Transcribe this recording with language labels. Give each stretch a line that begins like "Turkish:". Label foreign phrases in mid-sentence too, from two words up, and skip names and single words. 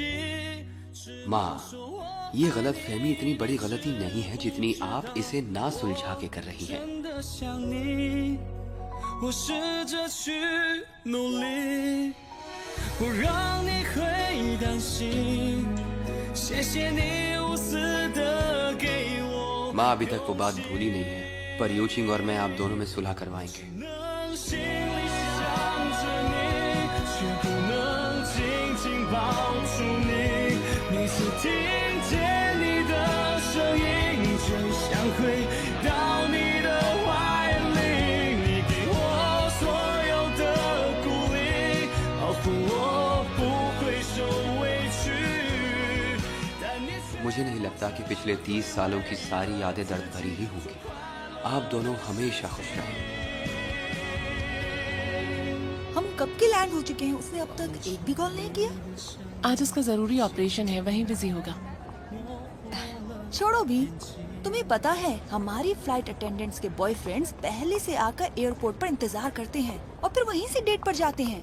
Hindi: माँ, ये गलत फहमी इतनी बड़ी गलती नहीं है जितनी आप इसे ना सुलझा के कर रही हैं।
Chinese: 真的想你我试着去努力不让你会担心谢谢你无私的给我
Hindi: माँ अभी तक वो बात भूली नहीं है, पर यूचिंग और मैं आप दोनों में सुलह करवाएंगे।
Chinese: 能心里想着你却不能紧紧抱住你每次听见你的声音就想回到你的怀里你给我所有的鼓励保护我不会受委屈但你
Hindi: मुझे नहीं लगता कि पिछले 30 सालों की सारी यादें दर्द भरी ही होंगी। आप दोनों हमेशा खुश रहें। हम कब के लैंड हो चुके हैं? उसने अब तक एक भी कॉल नहीं किया। आज उसका जरूरी ऑपरेशन है, वहीं बिजी होगा। छोड़ो भी, तुम्हें पता है हमारी
English: flight attendants
Hindi: के बॉयफ्रेंड्स पहले से आकर एयरपोर्ट पर इंतजार करते हैं और फिर वहीं से डेट पर जाते हैं।